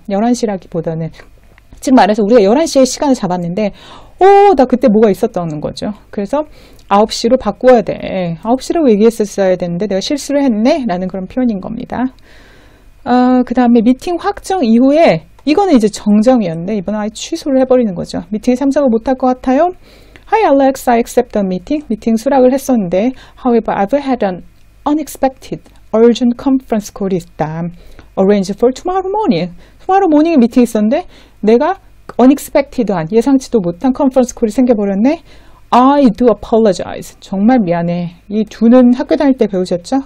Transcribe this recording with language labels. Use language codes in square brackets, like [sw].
[ko] 11시라기보다는 즉 말해서 우리가 11시에 시간을 잡았는데 나 그때 뭐가 있었다는 거죠. 그래서 9시로 바꿔야 돼. 9시라고 얘기했었어야 되는데 내가 실수를 했네? 라는 그런 표현인 겁니다. 그 다음에 미팅 확정 이후에 이거는 이제 정정이었는데 이번에 아예 취소를 해버리는 거죠. 미팅에 참석을 못할 것 같아요. [en] Hi Alex, I accept the meeting. [ko] 미팅 수락을 했었는데 [en] However, I've had an unexpected urgent conference call [ko] 있다. [en] Arrange for tomorrow morning. tomorrow morning [ko] 에 미팅이 있었는데 내가 unexpected한 예상치도 못한 컨퍼런스 콜이 생겨버렸네. [en] I do apologize. [ko] 정말 미안해. 이 do는 학교 다닐 때 배우셨죠?